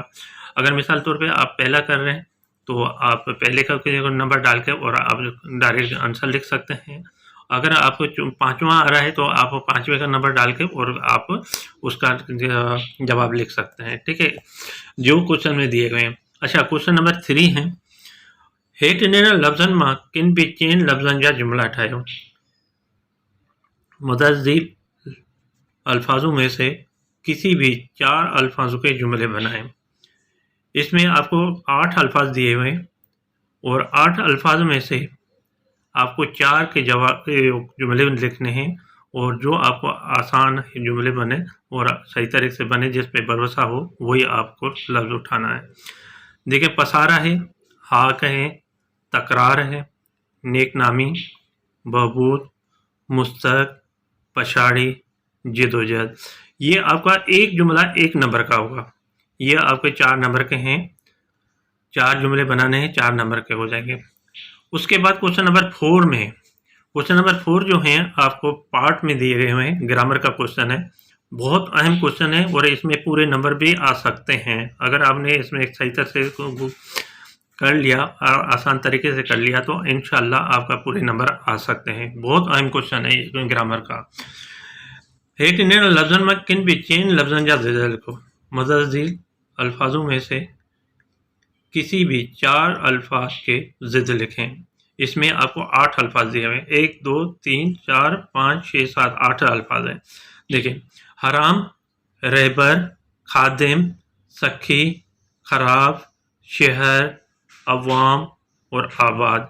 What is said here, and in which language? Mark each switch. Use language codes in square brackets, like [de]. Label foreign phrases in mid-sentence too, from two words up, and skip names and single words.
[ur] اگر مثال طور پہ آپ پہلا کر رہے ہیں تو آپ پہلے کا نمبر ڈال کے اور آپ [en] direct answer [ur] لکھ سکتے ہیں. اگر آپ کو 5واں آ رہا ہے تو آپ 5ویں کا نمبر ڈال کے اور آپ اس کا جواب لکھ سکتے ہیں. ٹھیک ہے، جو کوئسچن میں دیے گئے ہیں. اچھا, [en] question number 3 [ur] है, [sd] हेठ ॾिनल लफ़्ज़नि मां किन बि चइनि लफ़्ज़नि जा जुमला ठाहियो। [ur] متعدد الفاظوں میں سے کسی بھی 4 الفاظوں کے جملے بنائیں. اس میں آپ کو 8 الفاظ دیے ہوئے ہیں اور 8 الفاظ میں سے آپ کو 4 کے جواب جملے لکھنے ہیں اور جو آپ کو آسان جملے بنے اور صحیح طریقے سے بنے، جس پہ بھروسہ ہو، وہی آپ کو لفظ اٹھانا ہے. دیکھیے، پسارا ہے، ہاک ہے، تکرار ہے, نیک نامی، بہبود، مستحق، پچھاڑی، جدوجہد. یہ آپ کا ایک جملہ 1 نمبر کا ہوگا۔ یہ آپ کے 4 نمبر کے ہیں، 4 جملے بنانے ہیں، 4 نمبر کے ہو جائیں گے. اس کے بعد [en] question number 4 [ur] میں, [en] question number 4 [ur] جو ہے آپ کو پارٹ میں دیے گئے ہوئے ہیں، گرامر کا کوئسچن ہے، بہت اہم کوئسچن ہے اور اس میں پورے نمبر بھی آ سکتے ہیں. اگر آپ نے اس میں ایک صحیح طرح سے کر لیا، آسان طریقے سے کر لیا، تو [ar] إن شاء الله [ur] آپ کا پورے نمبر آ سکتے ہیں. بہت اہم کوئسچن ہے یہ گرامر کا. [sd] हेठ ॾिनल लफ़्ज़नि में किन भी चइनि लफ़्ज़नि जा ज़िद लिखो। [ur] متعدد الفاظوں میں سے کسی بھی 4 الفاظ کے ضد لکھیں. اس میں آپ کو 8 الفاظ دیے ہوئے ہیں، 1 2 3 4 5 6 7 8 الفاظ ہیں. دیکھیے، حرام، رہبر، خادم، سخی، خراب، شہر، عوام اور آباد.